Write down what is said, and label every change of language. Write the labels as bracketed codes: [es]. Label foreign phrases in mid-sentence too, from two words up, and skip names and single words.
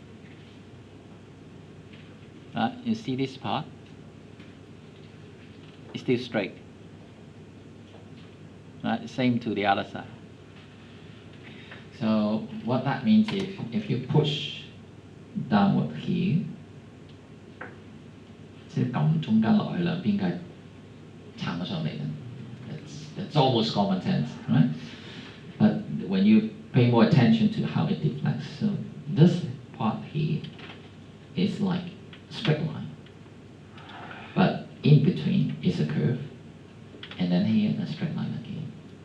[en] You see this part? It's still straight. Right? Same to the other side. So what that means is if you push downward here, [yue] 即係撳中間落去兩邊嘅撐咗上嚟嘅。 [en] That's almost common sense, right? But when you pay more attention to how it deflects, so this part here is like straight line, but in between is a curve, and then here and a straight line again.